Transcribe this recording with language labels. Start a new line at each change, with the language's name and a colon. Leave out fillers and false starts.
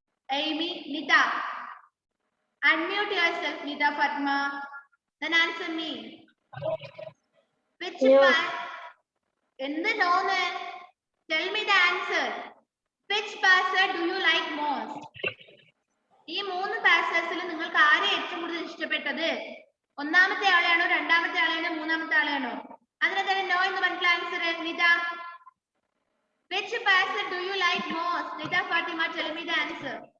English: Amy, Nida. Unmute yourself, Nida, Fatima. Then answer me. Which passer? In the no, tell me the answer. Which passer do you like most?
Malayalam: ഈ മൂന്ന് പാസേഴ്സിൽ നിങ്ങൾക്ക് ആരെ ഏറ്റവും കൂടുതൽ ഇഷ്ടപ്പെട്ടത്? ഒന്നാമത്തെ ആളെയാണോ, രണ്ടാമത്തെ ആളെയാണോ, മൂന്നാമത്തെ ആളെയാണോ? അതിനെ തന്നെ നോ എന്ന് പറഞ്ഞിട്ടുള്ള answer.
English: Nita, which passer do you like most? Nida, Fatima, tell me the answer.